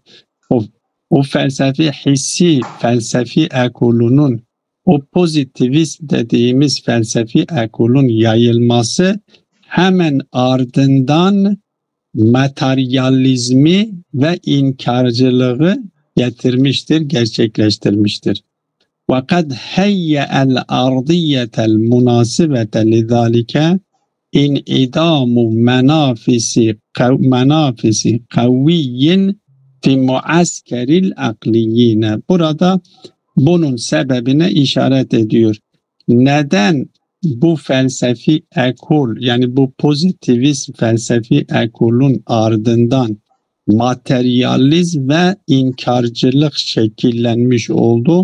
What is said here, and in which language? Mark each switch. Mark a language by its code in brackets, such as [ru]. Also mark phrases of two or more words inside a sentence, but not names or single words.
[tr] O felsefi ekolunun, o pozitivist dediğimiz felsefi ekolun yayılması hemen ardından materyalizmi ve inkarcılığı getirmiştir, gerçekleştirmiştir. [ar] وَقَدْ هَيَّأَ الْأَرْضِيَّةَ الْمُنَاسِبَةَ لِذَٰلِكَ اِنْعِدَامُ منافس قوي في المعسكر العقلي. [tr] Burada bunun sebebine işaret ediyor. Neden bu felsefi ekol, yani bu pozitivist felsefi ekolun ardından materyalizm ve inkarcılık şekillenmiş oldu?